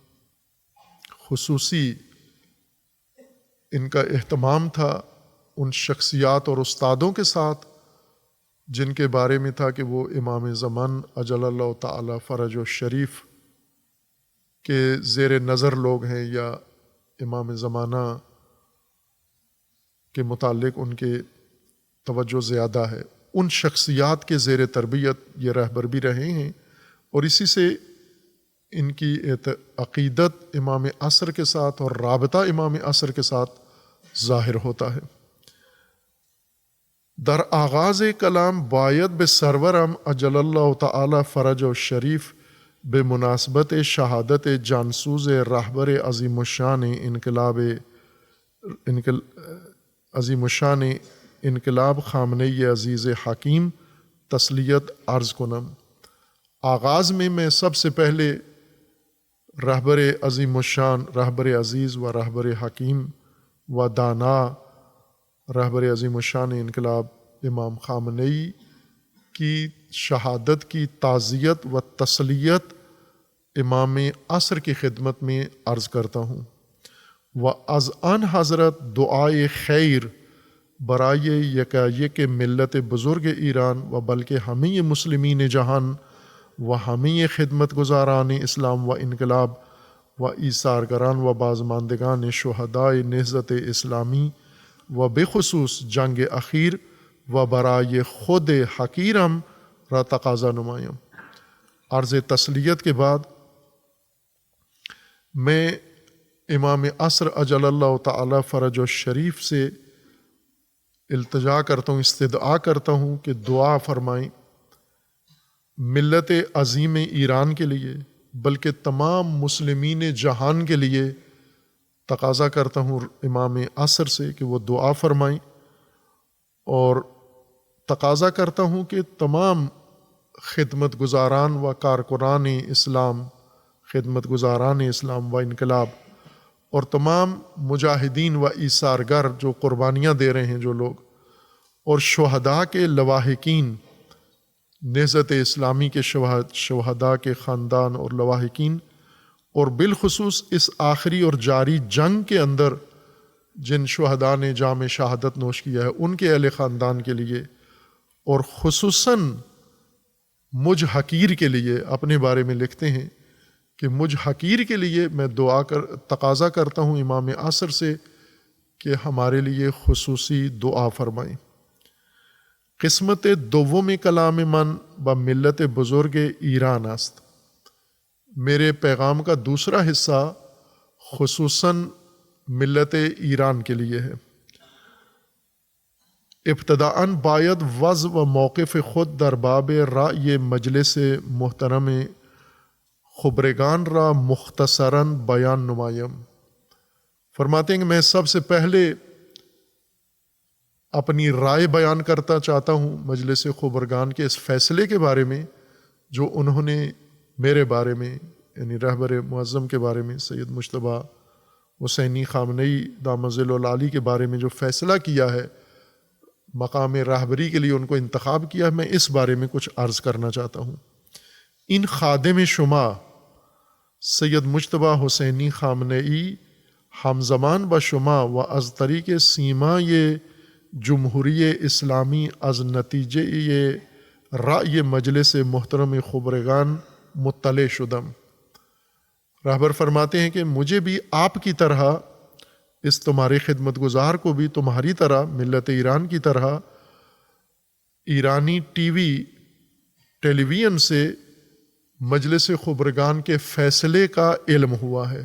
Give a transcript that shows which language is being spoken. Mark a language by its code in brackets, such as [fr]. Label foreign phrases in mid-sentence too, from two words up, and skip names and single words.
[ur] خصوصی ان کا اہتمام تھا ان شخصیات اور استادوں کے ساتھ جن کے بارے میں تھا کہ وہ امام زمان [ar] اجل اللہ تعالی فرج و شریف [ur] کے زیر نظر لوگ ہیں، یا امام زمانہ کے متعلق ان کے توجہ زیادہ ہے. ان شخصیات کے زیر تربیت یہ رہبر بھی رہے ہیں، اور اسی سے ان کی عقیدت امام عصر کے ساتھ اور رابطہ امام عصر کے ساتھ ظاہر ہوتا ہے. [fa] در آغاز کلام باید به سرورم [ar] اجل اللہ تعالی فرج و شریف [fa] به مناسبت شہادت جانسوز رہبر عظیم الشان انقلاب خامنئی عزیز حکیم تسلیت عرض کنم. [ur] آغاز میں سب سے پہلے رہبر عظیم الشان، رہبر عزیز و رہبر حکیم و دانا رہبر عظیم الشان انقلاب امام خامنئی کی شہادت کی تعزیت و تسلیت امام عصر کی خدمت میں عرض کرتا ہوں. [fa] و از آن حضرت دعائے خیر برائے یکایک ملت بزرگ ایران و بلکہ ہمیں مسلمین جہان و ہمیں خدمت گزاران اسلام و انقلاب و ایثارگران و بازماندگان شہدائے نہضت اسلامی و بخصوص جنگ اخیر و برائے خود حقیرم را تقاضا نمایم. [ur] عرض تسلیت کے بعد میں امام عصر [ar] اجل اللہ تعالی فرج و شریف [ur] سے التجا کرتا ہوں، استدعا کرتا ہوں کہ دعا فرمائیں ملت عظیم ایران کے لیے، بلکہ تمام مسلمین جہان کے لیے. تقاضا کرتا ہوں امام عصر سے کہ وہ دعا فرمائیں، اور تقاضا کرتا ہوں کہ تمام خدمت گزاران و کارکنان اسلام، خدمت گزاران اسلام و انقلاب، اور تمام مجاہدین و ایثارگر جو قربانیاں دے رہے ہیں جو لوگ، اور شہداء کے لواحقین، نہضت اسلامی کے شہداء کے خاندان اور لواحقین، اور بالخصوص اس آخری اور جاری جنگ کے اندر جن شہداء نے جام شہادت نوش کیا ہے ان کے اہل خاندان کے لیے، اور خصوصاً مجھ حقیر کے لیے. اپنے بارے میں لکھتے ہیں کہ مجھ حقیر کے لیے میں تقاضا کرتا ہوں امام عصر سے کہ ہمارے لیے خصوصی دعا فرمائیں. [fa] قسمت دوم کلام من با ملت بزرگ ایران است. [ur] میرے پیغام کا دوسرا حصہ خصوصاً ملت ایران کے لیے ہے. [fa] ابتداءً باید وضع و موقف خود در باب رأی مجلس محترم خبرگان را مختصراً بیان نمایم. [ur] فرماتے ہیں کہ میں سب سے پہلے اپنی رائے بیان کرتا چاہتا ہوں مجلس خبرگان کے اس فیصلے کے بارے میں جو انہوں نے میرے بارے میں، یعنی رہبر معظم کے بارے میں سید مجتبیٰ حسینی خامنئی [ar] دامت ظل العالی [ur] کے بارے میں جو فیصلہ کیا ہے، مقام رہبری کے لیے ان کو انتخاب کیا ہے. میں اس بارے میں کچھ عرض کرنا چاہتا ہوں. [fa] ان خادم شما سید مجتبیٰ حسینی خامنئی ہمزمان با شما و از طریق سیما یہ جمہوری اسلامی از نتیجہ یہ رأی مجلس محترم خبرگان مطلع شدم. [ur] رہبر فرماتے ہیں کہ مجھے بھی آپ کی طرح، اس تمہارے خدمت گزار کو بھی تمہاری طرح، ملت ایران کی طرح ایرانی ٹیلی ویژن سے مجلس خبرگان کے فیصلے کا علم ہوا ہے.